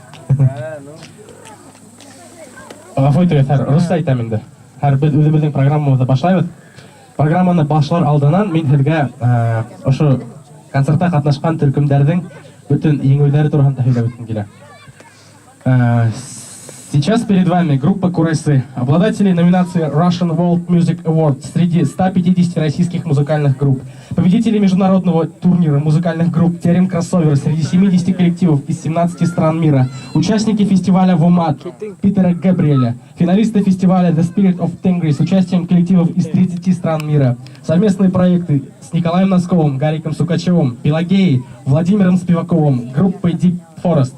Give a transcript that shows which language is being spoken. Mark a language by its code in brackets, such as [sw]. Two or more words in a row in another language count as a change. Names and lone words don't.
[ba] Ғафу итегез, русча айтам инде. Без үҙебеҙҙең программабыҙҙы башлайбыҙ. Программаны башлар алдынан мин һеҙгә ошо концертта ҡатнашҡан төркөмдәрҙең бөтөн еңеүҙәре тураһында һөйләп үткем килә. [ru] Сейчас перед вами группа Курайсы, обладатели номинации Russian World Music Award среди 150 российских музыкальных групп, победители международного турнира музыкальных групп Терем Кроссовер среди 70 коллективов из 17 стран мира, участники фестиваля Вомат Питера Габриэля, финалисты фестиваля The Spirit of Tengri с участием коллективов из 30 стран мира, совместные проекты с Николаем Носковым, Гариком Сукачевым, Пелагеей, Владимиром Спиваковым, группой Deep Forest.